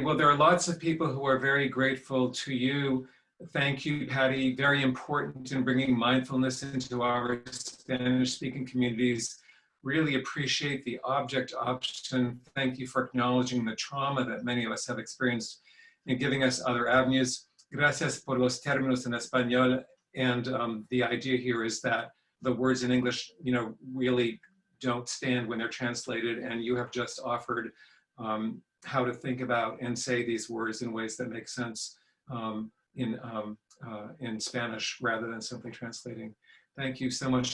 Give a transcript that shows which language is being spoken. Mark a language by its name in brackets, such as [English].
[English] Well, there are lots of people who are very grateful to you. Thank you, Patty. Very important in bringing mindfulness into our Spanish-speaking communities. Really appreciate the object option. Thank you for acknowledging the trauma that many of us have experienced and giving us other avenues. [Spanish] Gracias por los términos en español. [English] And the idea here is that the words in English, really don't stand when they're translated, and you have just offered how to think about and say these words in ways that make sense in Spanish rather than simply translating. Thank you so much.